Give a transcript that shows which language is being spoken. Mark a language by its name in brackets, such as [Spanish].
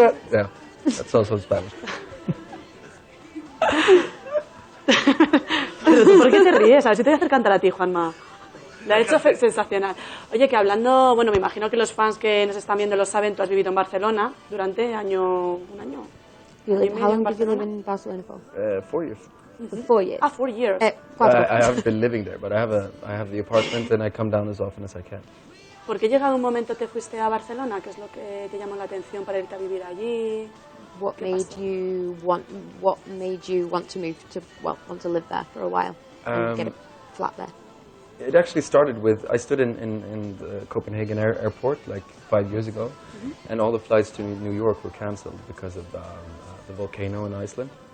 [English] Yeah, that's also Spanish. [Spanish] Pero tú, ¿por qué te ríes? A ver si te voy a hacer cantar a ti, Juanma. Lo ha hecho sensacional. Oye, que hablando, bueno, me imagino que los fans que nos están viendo lo saben, tú has vivido en Barcelona durante un año. [English] How long did you live in Barcelona for? 4 years. 4 years. 4 years. I haven't been living there, but I have the apartment and I come down as often as I can. [Spanish] ¿Por qué llegado un momento te fuiste a Barcelona? ¿Qué es lo que te llamó la atención para irte a vivir allí? [English] What made you want to move to want to live there for a while and get a flat there? It actually started with I stood in the Copenhagen airport like 5 years ago, and all the flights to New York were cancelled because of the volcano in Iceland.